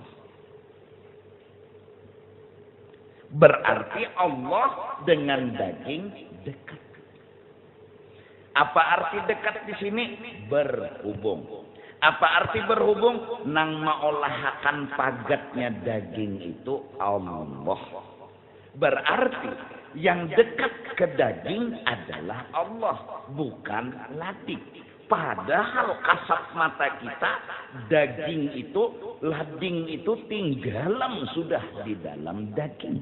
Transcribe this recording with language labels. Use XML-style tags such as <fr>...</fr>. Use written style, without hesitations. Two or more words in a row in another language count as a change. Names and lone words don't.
<id>Berarti Allah dengan daging dekat. Apa arti dekat di sini? Berhubung. Apa arti berhubung?</id> <bjn>Nang maolah akan pagatnya daging itu Allah.</bjn> <id>Berarti yang dekat ke daging adalah Allah, bukan lading.</id> <bjn>Padahal kasat mata kita, daging itu, lading itu tinggalam sudah di dalam daging.</bjn>